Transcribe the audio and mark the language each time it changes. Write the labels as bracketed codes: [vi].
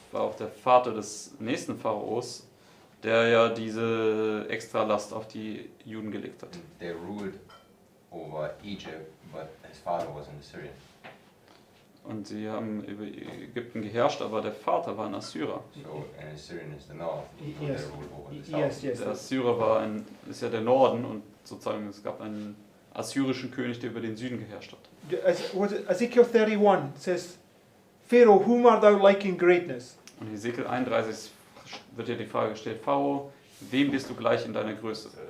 [de] war auch der Vater des nächsten Pharaos, der ja diese Extralast auf die Juden gelegt hat. [en] And they ruled over Egypt, but his father was an Assyrian. [de] Und sie haben über Ägypten geherrscht, aber der Vater war ein Assyrer. [en] So an Assyrian is the north, so Yes. they ruled over the south. Yes, yes. [de] Der Assyrer ist ja der Norden und sozusagen es gab einen assyrischen König, der über den Süden geherrscht hat. [en] Ezekiel 31 says, Pharaoh, whom art thou like in greatness? [de] Und Hesekiel 31 wird dir die Frage gestellt, Pharao, wem bist du gleich in deiner Größe?